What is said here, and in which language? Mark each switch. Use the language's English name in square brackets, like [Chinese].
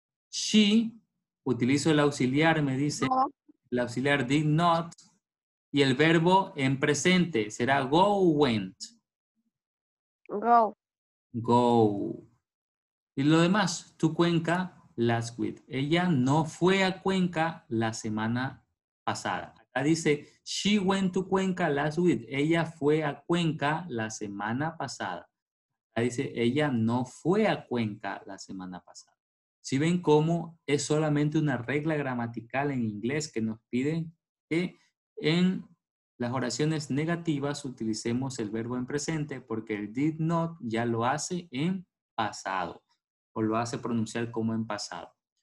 [Spanish] She, utilizo el auxiliar, me dice. El auxiliar did not. Y el verbo en presente será go, went. [English] Go. Go. [Spanish] Y lo demás, [English] to Cuenca last week. [Spanish] Ella no fue a Cuenca la semana pasada. Acá dice, [English] she went to Cuenca last week. [Spanish] Ella fue a Cuenca la semana pasada. Acá dice, ella no fue a Cuenca la semana pasada. Si ven cómo es solamente una regla gramatical en inglés que nos pide que en las oraciones negativas utilicemos el verbo en presente porque el did not ya lo hace en pasado o lo hace pronunciar como en pasado.